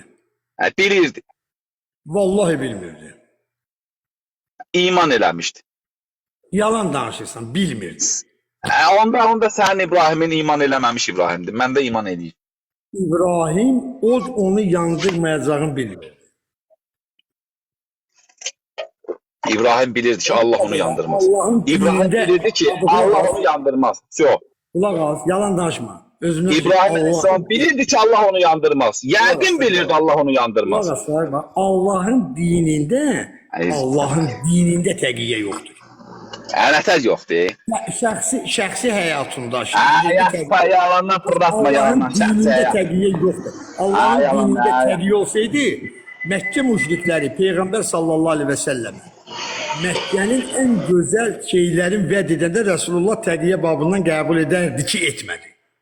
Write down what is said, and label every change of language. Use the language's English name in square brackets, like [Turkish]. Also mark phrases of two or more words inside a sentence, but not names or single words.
[Azerbaijani] Bilirdi. Vallahi bilmirdi. İman eləmişdi. Yalan danışırsan bilmirdi. Onda sənin İbrahimin iman eləməmiş İbrahimdir. Mən də iman eləyim. İbrahim od onu yandırmayacağını bilmiyor. İbrahim bilirdi ki Allah onu yandırmaz. Allah'ın İbrahim dininde bilirdi ki adını Allah bas. onu yandırmaz. Yok. Kulak az, yalan danışma. Özünü İbrahim Aleyhisselam bilirdi ki Allah onu yandırmaz. Yəqin bilirdi Allah onu yandırmaz. Kulak az, Allah'ın dininde, Hayır. Allah'ın dininde təqiyyə yoxdur. Nətər yoxdur. Şəxsi həyatında, Yalandan fırlatma Allah'ın yalandan. dinində təqiyyə yoxdur. Allah'ın yalan, dinində yalan. təqiyyə olsaydı, Məkkə müşrikləri Peyğəmbər [Arabic] صلى الله عليه وسلم [Azerbaijani] Məkkənin ən gözəl şeylərin vəd edəndə Rəsulullah təqiyyə babından qəbul edərdi ki, etmədi.